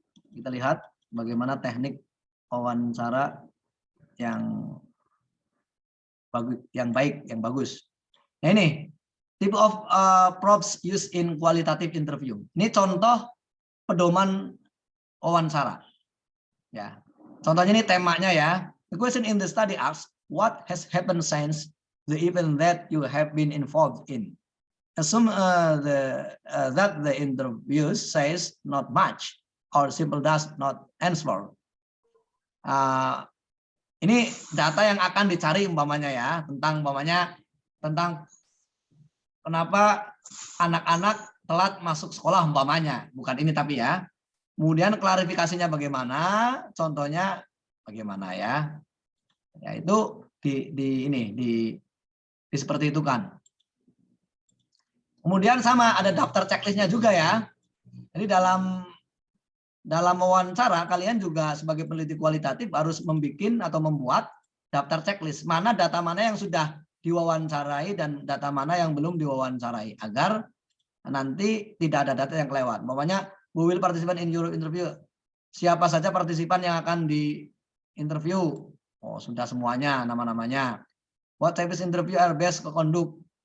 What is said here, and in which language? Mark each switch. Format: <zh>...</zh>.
<id>Kita lihat bagaimana teknik wawancara yang baik, yang bagus. Nah, ini</id> <en>type of props used in qualitative interview.</en> <id>Ini contoh pedoman wawancara. Ya, contohnya ini temanya ya.</id> <en>The question in the study asks, what has happened since the event that you have been involved in? Assume that the interview says not much or simple does not answer.</en> <id>Ini data yang akan dicari umpamanya ya, tentang kenapa anak-anak telat masuk sekolah umpamanya, bukan ini tapi ya. Kemudian klarifikasinya bagaimana, contohnya bagaimana ya. Ya itu di seperti itu kan. Kemudian sama ada daftar checklistnya juga ya. Jadi dalam wawancara kalian juga sebagai peneliti kualitatif harus membuat daftar checklist. Data mana yang sudah diwawancarai dan data mana yang belum diwawancarai agar nanti tidak ada data yang kelewat. Umpamanya,</id> <en>who will participate in your interview?</en> <id>Siapa saja partisipan yang akan di interview? Oh, sudah semuanya nama-namanya.</id> <en>What type of interview are best conduct?</en>